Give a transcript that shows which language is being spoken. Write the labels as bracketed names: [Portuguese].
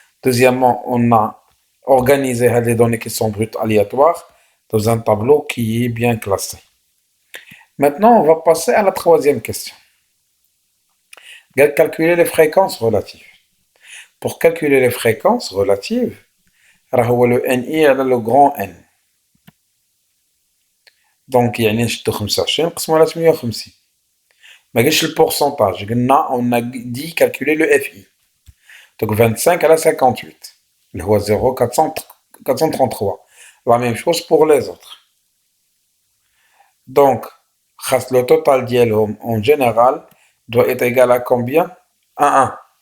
[French] Deuxièmement, on a organisé les données qui sont brutes aléatoires dans un tableau qui est bien classé. Maintenant, on va passer à la troisième question. Calculer les fréquences relatives. Pour calculer les fréquences relatives, [Arabic] راهو [French] le NI على le grand N. [Arabic] Donc, يعني نشدو 25 نقسمو على 58. ما قالش البورسونتاج، قلنا [French] on a dit calculer le FI. Donc 25 à la 58. [Arabic] اللي هو [French] 0,433. La même chose pour les autres. Donc, le total [Arabic] ديالهم [French] en général doit être égal à combien? À 1.